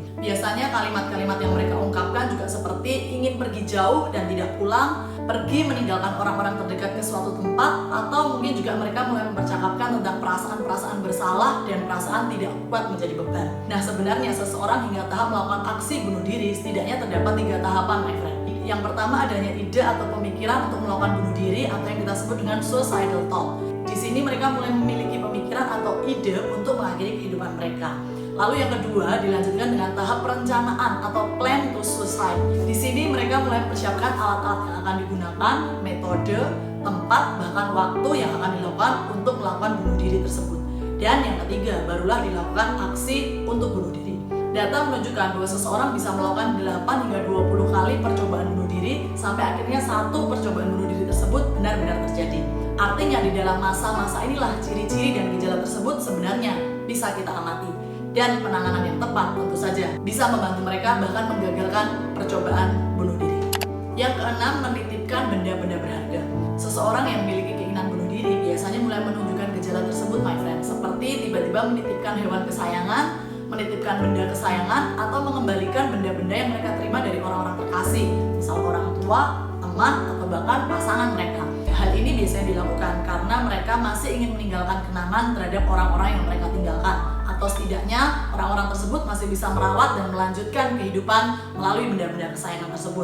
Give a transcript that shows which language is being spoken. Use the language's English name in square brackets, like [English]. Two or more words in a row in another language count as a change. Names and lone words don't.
[Indonesian] Biasanya kalimat-kalimat yang mereka ungkapkan juga seperti ingin pergi jauh dan tidak pulang, pergi meninggalkan orang-orang terdekat ke suatu tempat, atau mungkin juga mereka mulai mempercakapkan tentang perasaan-perasaan bersalah dan perasaan tidak kuat menjadi beban. Nah, sebenarnya seseorang hingga tahap melakukan aksi bunuh diri setidaknya terdapat 3 tahapan, [English] my friend. [Indonesian] Yang pertama, adanya ide atau pemikiran untuk melakukan bunuh diri atau yang kita sebut dengan [English] suicidal thought. [Indonesian] Di sini mereka mulai memiliki pemikiran atau ide untuk mengakhiri kehidupan mereka. Lalu yang kedua dilanjutkan dengan tahap perencanaan atau [English] plan to suicide. [Indonesian] Di sini mereka mulai mempersiapkan alat-alat yang akan digunakan, metode, tempat, bahkan waktu yang akan dilakukan untuk melakukan bunuh diri tersebut. Dan yang ketiga, barulah dilakukan aksi untuk bunuh diri. Data menunjukkan bahwa seseorang bisa melakukan 8 hingga 20 kali percobaan bunuh diri sampai akhirnya satu percobaan bunuh diri tersebut benar-benar terjadi. Artinya di dalam masa-masa inilah ciri-ciri dan gejala tersebut sebenarnya bisa kita amati. Dan penanganan yang tepat tentu saja bisa membantu mereka bahkan menggagalkan percobaan bunuh diri. Yang keenam, menitipkan benda-benda berharga. Seseorang yang memiliki keinginan bunuh diri biasanya mulai menunjukkan gejala tersebut, [English] my friend, [Indonesian] seperti tiba-tiba menitipkan hewan kesayangan, menitipkan benda kesayangan, atau mengembalikan benda-benda yang mereka terima dari orang-orang terkasih, misal orang tua, teman, atau bahkan pasangan mereka. Hal ini biasanya dilakukan karena mereka masih ingin meninggalkan kenangan terhadap orang-orang yang mereka tinggalkan, atau setidaknya orang-orang tersebut masih bisa merawat dan melanjutkan kehidupan melalui benda-benda kesayangan tersebut.